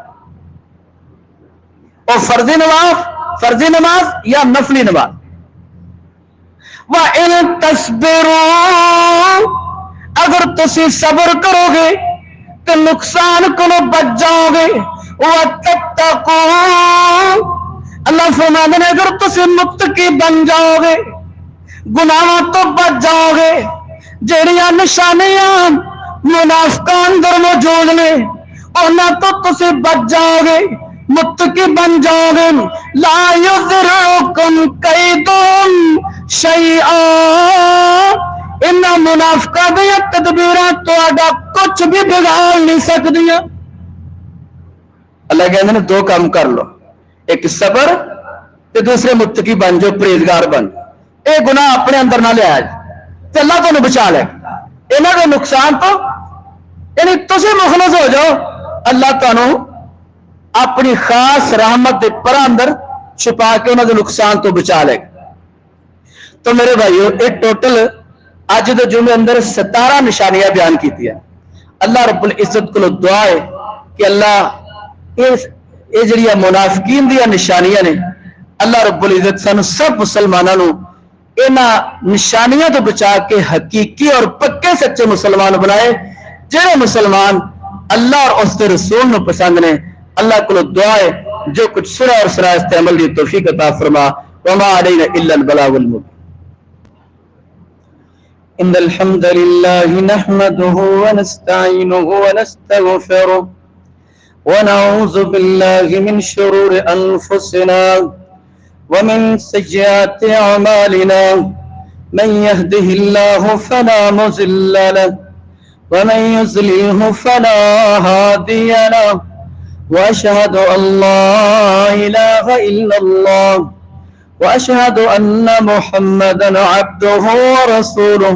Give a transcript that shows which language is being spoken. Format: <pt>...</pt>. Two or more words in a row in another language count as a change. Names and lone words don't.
<ur>اور فرضی نماز یا نفلی نماز.</ur> <ar>وَإِن تَصْبِرُوا،</ar> <pa>اگر تسی صبر کرو گے تو نقصان کو بچ جاؤ گے. وَتَتَّقُوا، اللہ فرماتے ہیں اگر تسی متقی بن جاؤ گے گناہوں تو بچ جاؤ گے. جہڑیاں نشانیاں منافقاں اندر موجود نے انہاں تو تسی بچ جاؤ گے، متقی بن جاؤ گے.</pa> <ar>لا یضرکم کیدہم شیئا،</ar> <pa>انہاں منافقاں دیاں تدبیراں تہاڈا کچھ بھی بگاڑ نہیں سکدیاں. اللہ کہندے نے دو کام کر لو، ایک صبر تے دوسرے متقی بن جو، پرہیزگار بن. اے گناہ اپنے اندر نہ لیا تے اللہ تانوں بچا لے انہاں دے نقصان تو. یعنی تسی مخلص ہو جاؤ اللہ تانوں اپنی خاص رحمت دے پر اندر چھپا کے انہاں دے نقصان تو بچا لے. تو میرے بھائیو اے ٹوٹل اج دے جمعے اندر 17 نشانیاں بیان کیتی ہیں. اللہ رب العزت کو دعا ہے کہ اللہ یہ جڑی منافقین دی نشانیاں نے اللہ رب العزت سانو سب مسلمانوں انہاں نشانیاں تو بچا کے حقیقی اور پکے سچے مسلمان بنائے، جڑے مسلمان اللہ اور اس کے رسول نو پسند نے. اللہ کو دعا ہے جو کچھ سنا اور سرایت عمل دی توفیق عطا فرما.</pa> <ar>وما علینا الا البلاغ المبین. ان الحمد لله نحمده ونستعينه ونستغفره ونعوذ بالله من شرور انفسنا ومن سيئات اعمالنا، من يهده الله فلا مضل له ومن يضلل فلا هادي له، واشهد ان لا اله الا الله واشهد ان محمدا عبده ورسوله.</ar>